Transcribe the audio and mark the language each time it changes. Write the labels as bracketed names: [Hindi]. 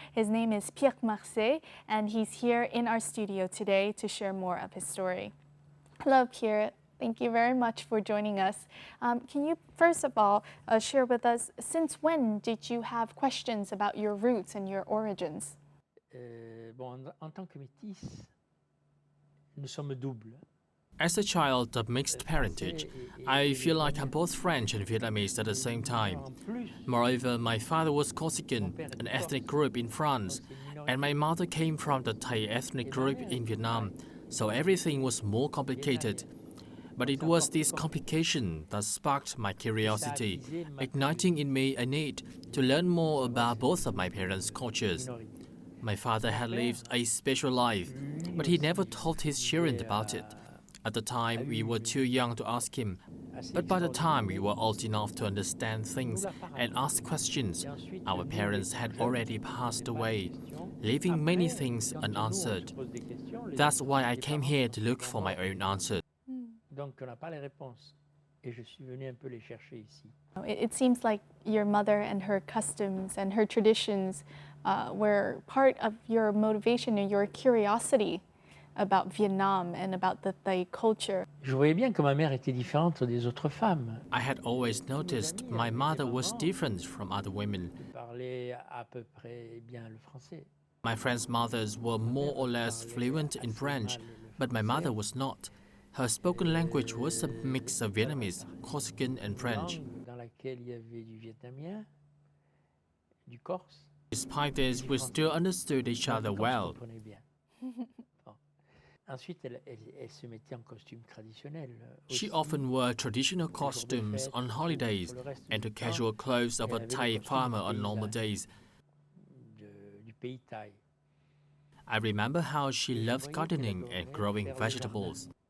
[English] His name is Pierre Massei, and he's here in our studio today to share more of his story. Hello, Pierre. Thank you very much for joining us. Can you, first of all, share with us, since when did you have questions about your roots and your origins? [French] En tant que métis, nous sommes doubles. [English] As a child of mixed parentage, I feel like I'm both French and Vietnamese at the same time. Moreover, my father was Corsican, an ethnic group in France, and my mother came from the Thai ethnic group in Vietnam, so everything was more complicated. But it was this complication that sparked my curiosity, igniting in me a need to learn more about both of my parents' cultures. My father had lived a special life, but he never told his children about it. At the time, we were too young to ask him, but by the time we were old enough to understand things and ask questions, our parents had already passed away, leaving many things unanswered. That's why I came here to look for my own answers. [French] Donc on n'a pas les réponses. Et je suis venu un peu les chercher ici. [English] It seems like your mother and her customs and her traditions were part of your motivation and your curiosity about Vietnam and about the Thai culture. [French] Je voyais bien que ma mère était différente des autres femmes. [English] I had always noticed my mother was different from other women. [French] Elle parlait à peu près bien le français. [English] My friends' mothers were more or less fluent in French, but my mother was not. Her spoken language was a mix of Vietnamese, Corsican, and French. [French] Dans laquelle il y avait du vietnamien, du corse. [English] Despite this, we still understood each other well. [French] Ensuite, elle se mettait en costume traditionnel. [English] She often wore traditional costumes on holidays and the casual clothes of a Thai farmer on normal days. [French] Du pays thaï. [English] I remember how she loved gardening and growing vegetables.